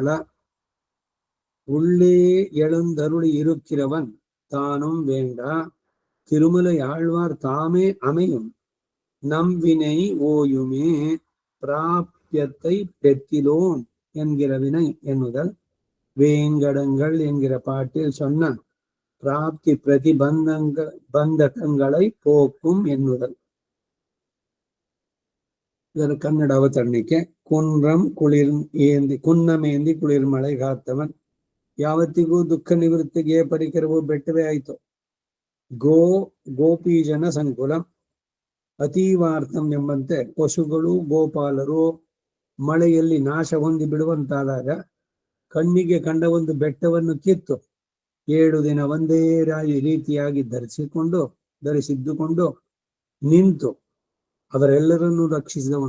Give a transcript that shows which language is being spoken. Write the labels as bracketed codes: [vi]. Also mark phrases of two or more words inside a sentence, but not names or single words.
[ta] உள்ளே எழுந்தருளி இருக்கிறவன் தானும் வேண்டா, திருமலை ஆழ்வார் தாமே அமையும் நம்வினை ஓயுமே. பிராபியத்தை பெற்றிலோன் என்கிற வினை எண்ணுதல், வேங்கடங்கள் என்கிற பாட்டில் சொன்ன பிராப்தி பிரதிபந்தகங்களை போக்கும் ಎನ್ನುವುದಲ್. [kn] ಇದರ ಕನ್ನಡ ಅವತರಣಿಕೆ. [ta] குன்றமேந்திக் குளிர்மழை காத்தவன் [kn] ಯಾವತ್ತಿಗೂ ದುಃಖ ನಿವೃತ್ತಿಗೆ ಪರಿಕರವು ಬೆಟ್ಟವೇ ಆಯಿತು. [sa] ಗೋಪಿ ಜನ ಸಂಕುಲ ಅತೀವಾರ್ಥಂ [kn] ಎಂಬಂತೆ ಪಶುಗಳು ಗೋಪಾಲರು ಮಳೆಯಲ್ಲಿ ನಾಶ ಹೊಂದಿ ಬಿಡುವಂತಾದಾಗ ಕಣ್ಣಿಗೆ ಕಂಡ ಒಂದು ಬೆಟ್ಟವನ್ನು ಕಿತ್ತು 7 ದಿನ ಒಂದೇ ರೀತಿಯಾಗಿ ಧರಿಸಿದ್ದುಕೊಂಡು ನಿಂತು ಅವರೆಲ್ಲರನ್ನೂ ರಕ್ಷಿಸಿದವನು.